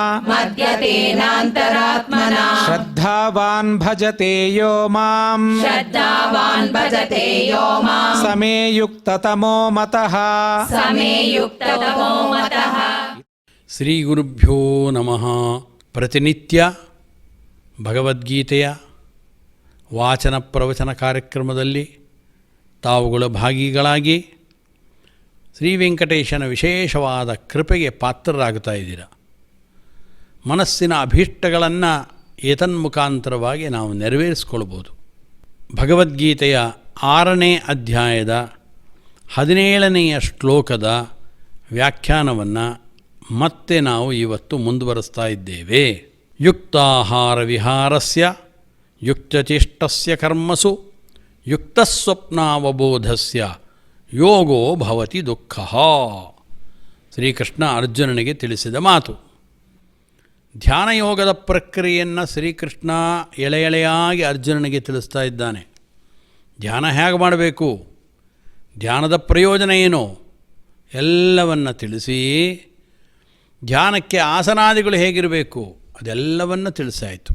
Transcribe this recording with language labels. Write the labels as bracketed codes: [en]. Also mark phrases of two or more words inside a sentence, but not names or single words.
[sa] मद्गतेनान्तरात्मना श्रद्धावान् भजते यो मां श्रद्धावान् भजते यो मां समे युक्ततमो मतः समे युक्ततमो मतः ಶ್ರೀ ಗುರುಭ್ಯೋ ನಮಃ. [kn] ಪ್ರತಿನಿತ್ಯ ಭಗವದ್ಗೀತೆಯ ವಾಚನ ಪ್ರವಚನ ಕಾರ್ಯಕ್ರಮದಲ್ಲಿ ತಾವುಗಳ ಭಾಗಿಗಳಾಗಿ ಶ್ರೀ ವೆಂಕಟೇಶನ ವಿಶೇಷವಾದ ಕೃಪೆಗೆ ಪಾತ್ರರಾಗುತ್ತಾ ಇದ್ದೀರ. ಮನಸ್ಸಿನ ಅಭೀಷ್ಟಗಳನ್ನು ಏತನ್ಮುಖಾಂತರವಾಗಿ ನಾವು ನೆರವೇರಿಸ್ಕೊಳ್ಬೋದು. ಭಗವದ್ಗೀತೆಯ 6ನೇ ಅಧ್ಯಾಯದ 17ನೆಯ ಶ್ಲೋಕದ ವ್ಯಾಖ್ಯಾನವನ್ನು ಮತ್ತೆ ನಾವು ಇವತ್ತು ಮುಂದುವರಿಸ್ತಾ ಇದ್ದೇವೆ. [sa] ಯುಕ್ತಾಹಾರ ವಿಹಾರಸ್ಯ ಯುಕ್ತಚೇಷ್ಟಸ್ಯ ಕರ್ಮಸು ಯುಕ್ತಸ್ವಪ್ನಾವಬೋಧಸ್ಯ ಯೋಗೋ ಭವತಿ ದುಃಖಃ. [kn] ಶ್ರೀಕೃಷ್ಣ ಅರ್ಜುನನಿಗೆ ತಿಳಿಸಿದ ಮಾತು. ಧ್ಯಾನಯೋಗದ ಪ್ರಕ್ರಿಯೆಯನ್ನು ಶ್ರೀಕೃಷ್ಣ ಎಳೆಯಾಗಿ ಅರ್ಜುನನಿಗೆ ತಿಳಿಸ್ತಾ ಇದ್ದಾನೆ. ಧ್ಯಾನ ಹೇಗೆ ಮಾಡಬೇಕು, ಧ್ಯಾನದ ಪ್ರಯೋಜನ ಏನು ಎಲ್ಲವನ್ನು ತಿಳಿಸಿ, ಧ್ಯಾನಕ್ಕೆ ಆಸನಾದಿಗಳು ಹೇಗಿರಬೇಕು ಅದೆಲ್ಲವನ್ನು ತಿಳಿಸಾಯಿತು.